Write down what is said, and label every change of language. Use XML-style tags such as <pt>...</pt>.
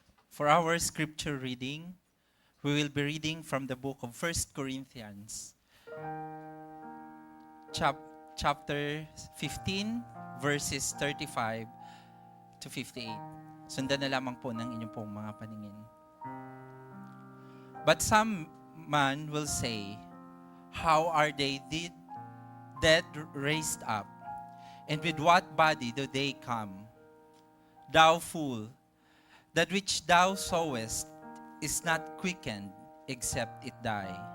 <en>For our scripture reading, we will be reading from the book of 1 Corinthians, chapter 15, verses 35 to 58.</en> <tl>Sundan na lamang po ng inyong pong mga paningin.</tl> <en>But some man will say, how are they dead raised up? And with what body do they come? Thou fool, that which thou sowest is not quickened, except it die.</en>